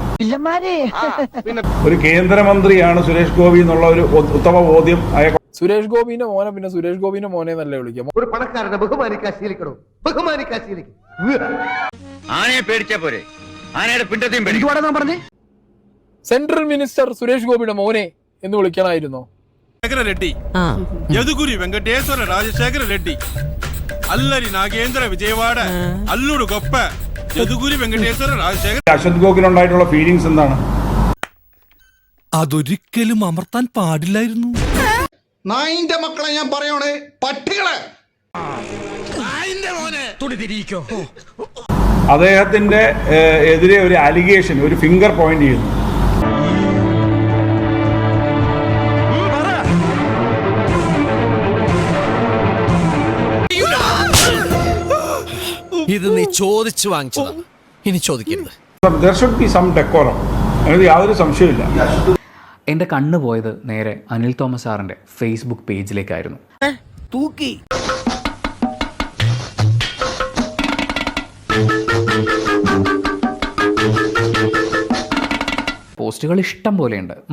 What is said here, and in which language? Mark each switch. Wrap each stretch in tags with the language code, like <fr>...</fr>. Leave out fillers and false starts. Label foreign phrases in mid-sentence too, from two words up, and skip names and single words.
<ml>ഒരു കേന്ദ്രമന്ത്രിയാണ് സുരേഷ് ഗോപി എന്നുള്ള ഒരു ഉത്തമ ബോധ്യം. സുരേഷ് ഗോപിന്റെ മോനെ പിന്നെ സുരേഷ് ഗോപിന്റെ മോനെ എന്നല്ലേ വിളിക്കാം. ഒരു പണക്കാരനെ ബഹുമാനിക്കാൻ ശീലിക്കണോ? ബഹുമാനിക്കാൻ ശീലിക്കും. ആനയെ പേടിച്ചാ പോരെ, ആനയുടെ പിണ്ടത്തെയും പേടിക്കും. പറഞ്ഞേ</ml> <en>central minister</en> <ml>സുരേഷ് ഗോപിയുടെ മോനെ എന്ന് വിളിക്കണമായിരുന്നോ?</ml> <te>రెడ్డి యదుగురి వెంకటేశ్వర రాజశేఖర రెడ్డి అల్లరి నాగేంద్ర విజయవాడ అల్లుడు గొప్ప యదుగురి వెంకటేశ్వర రాజశేఖర.</te> <ml>അശ്വന്ത് ഗോക്കിനുണ്ടായിട്ടുള്ള ഫീലിങ്സ് എന്താണ്? അതൊരിക്കലും അമർത്താൻ പാടില്ലായിരുന്നു. നായിന്റെ മക്കളെ ഞാൻ പറയണേ, പട്ടികളെ. അദ്ദേഹത്തിന്റെ എതിരെ ഒരു അലിഗേഷൻ, ഒരു</ml> <en>finger point</en> <ml>ചെയ്യുന്നു. ഇത് നീ ചോദിച്ചു വാങ്ങിച്ചതാ, ഇനി ചോദിക്കരുത്.</ml> <en>There should be some decorum.</en> <ml>അതിന് യാതൊരു സംശയമില്ല. എൻ്റെ കണ്ണ് പോയത് നേരെ അനിൽ തോമസ് സാറിൻ്റെ ഫേസ്ബുക്ക് പേജിലേക്കായിരുന്നു. തൂക്കി പോസ്റ്റുകൾ ഇഷ്ടം പോലെയുണ്ട്.</ml>